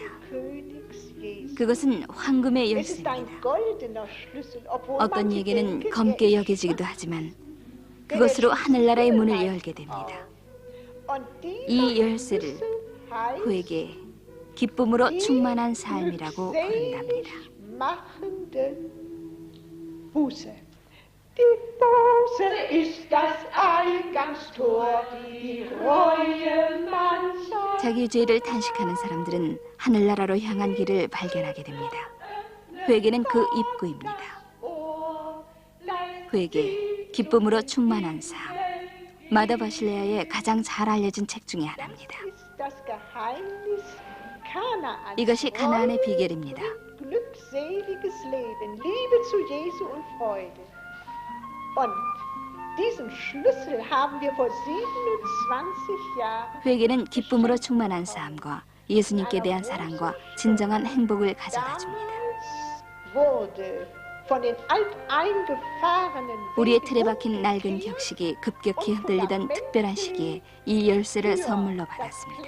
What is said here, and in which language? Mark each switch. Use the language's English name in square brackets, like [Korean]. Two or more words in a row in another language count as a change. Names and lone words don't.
[Korean] 그것은 황금의 열쇠입니다. 어떤 이에게는 검게 여겨지기도 하지만 그것으로 하늘나라의 문을 열게 됩니다. 이 열쇠를 그에게 기쁨으로 충만한 삶이라고 부른답니다. [German] Die Buße ist das Eingangstor, die Reue man sagt. [Korean] 자기 죄를 탄식하는 사람들은 하늘나라로 향한 길을 발견하게 됩니다. 회개는 그 입구입니다. 회개, 기쁨으로 충만한 삶. 마더 바실레아의 가장 잘 알려진 책 중에 하나입니다. 이것이 가나안의 비결입니다. [German] Glückseliges Leben, Liebe zu Jesu und Freude. Und diesen Schlüssel haben wir vor 27 Jahren. [Korean] 회개는 기쁨으로 충만한 삶과 예수님께 대한 사랑과 진정한 행복을 가져다 줍니다. 우리의 틀에 박힌 낡은 격식이 급격히 흔들리던 특별한 시기에 이 열쇠를 선물로 받았습니다.